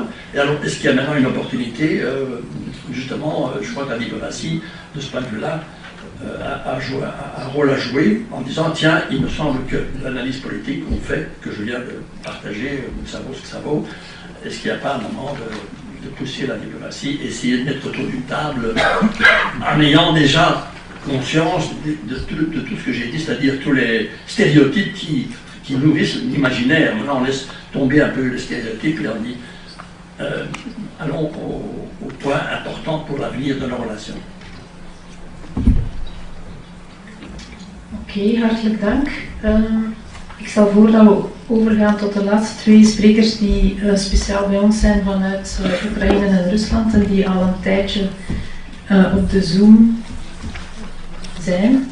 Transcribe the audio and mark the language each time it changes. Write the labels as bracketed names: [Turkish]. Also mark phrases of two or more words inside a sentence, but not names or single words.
[French] Et alors, est-ce qu'il y a maintenant une opportunité, justement, je crois que la diplomatie, de ce point de vue-là, a un rôle à jouer en disant, tiens, il me semble que l'analyse politique qu'on fait, que je viens de partager, ça vaut ce que ça vaut, est-ce qu'il n'y a pas un moment de pousser la diplomatie, essayer de mettre autour d'une table, en ayant déjà conscience de tout ce que j'ai dit, c'est-à dire tous les stéréotypes qui nourrissent l'imaginaire. Maintenant, on laisse tomber un peu les stéréotypes et on dit allons au point important pour l'avenir de nos relations. [Dutch] Oké, hartelijk dank. Ik stel voor dat we overgaan tot de laatste twee sprekers die speciaal bij ons zijn vanuit Oekraïne en Rusland en die al een tijdje op de Zoom zijn.